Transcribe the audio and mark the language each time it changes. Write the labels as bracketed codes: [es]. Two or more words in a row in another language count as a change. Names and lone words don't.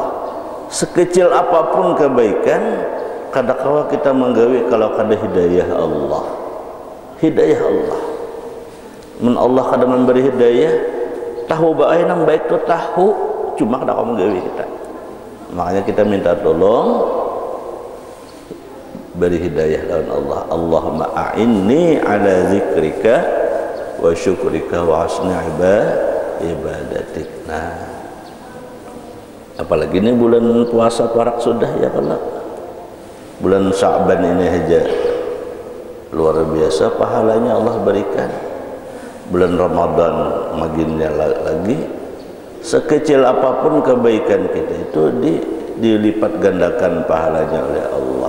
[bjn] Sekecil apapun kebaikan, kadang-kala kita menggawi kalau kada hidayah Allah. Hidayah Allah. Men Allah kada memberi hidayah, tahu bae nang baik tu tahu, cuma kada kamu gawi kita. Makanya kita minta tolong beri hidayah lawan Allah. [ar] اللهم أعني على ذكرك وشكرك وحسن عبادتك. [bjn] Nah, apalagi ini bulan puasa parak sudah ya kalau bulan Sya'ban ini aja luar biasa pahalanya Allah berikan. Bulan Ramadan maginnya lagi, sekecil apapun kebaikan kita itu dilipat gandakan pahalanya oleh Allah.